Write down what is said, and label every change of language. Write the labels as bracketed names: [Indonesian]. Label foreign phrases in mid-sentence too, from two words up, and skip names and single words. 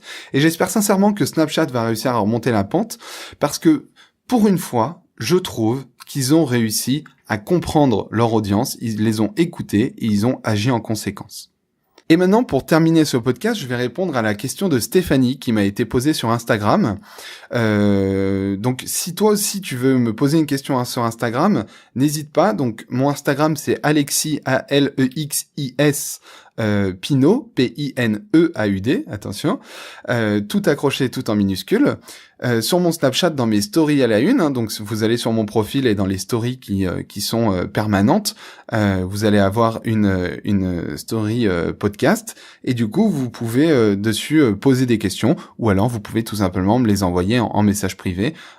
[French] Et j'espère sincèrement que Snapchat va réussir à remonter la pente, parce que pour une fois, je trouve qu'ils ont réussi à comprendre leur audience, ils les ont écoutés et ils ont agi en conséquence. Et maintenant, pour terminer ce podcast, je vais répondre à la question de Stéphanie qui m'a été posée sur Instagram. Donc, si toi aussi tu veux me poser une question sur Instagram, n'hésite pas. Donc, mon Instagram, c'est Alexis, A-L-E-X-I-S, Pineaud, P-I-N-E-A-U-D, attention, tout accroché, tout en minuscule. Sur mon Snapchat, dans mes stories à la une, hein, donc vous allez sur mon profil et dans les stories qui sont permanentes, vous allez avoir une story podcast, et du coup vous pouvez dessus poser des questions, ou alors vous pouvez tout simplement me les envoyer en message privé.